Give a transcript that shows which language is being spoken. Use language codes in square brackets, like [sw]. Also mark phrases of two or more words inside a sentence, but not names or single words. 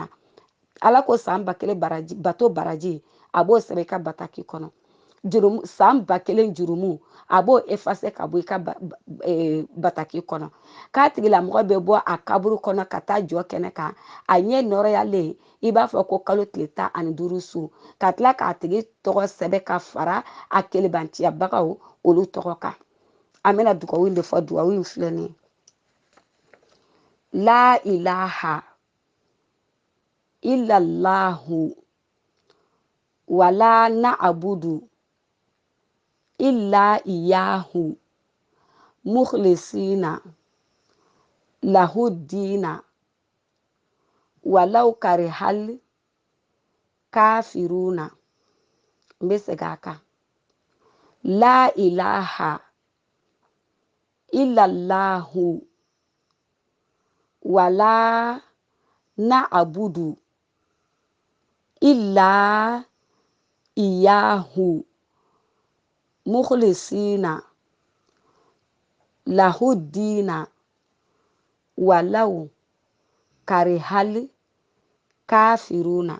[bm] ala ko san 1000 baraji bato baraji a b'o sɛbɛn I ka bataki kɔnɔ san 1000 jurumu a b'o effacer ka bɔ I ka bataki kɔnɔ k'a tigilamɔgɔ bɛ bɔ a kaburu kɔnɔ ka taa jɔ kɛnɛ kan a ɲɛ nɔrɔyalen I b'a fɔ ko kalo tile 15 su ka tila k'a tigi tɔgɔ sɛbɛn ka fara a kelebantiyabagaw olu tɔgɔ kan an bɛna dugawu in de fɔ dugawu in filɛ nin ye [ar] لا إله إلا الله ولا نعبد إلا إياه مخلصين له الدين ولو كره الكافرون [bm] n bɛ segin a kan [ar] لا إله إلا الله ولا نعبد إلا إياه مخلصين له الدين ولو كره الكافرون.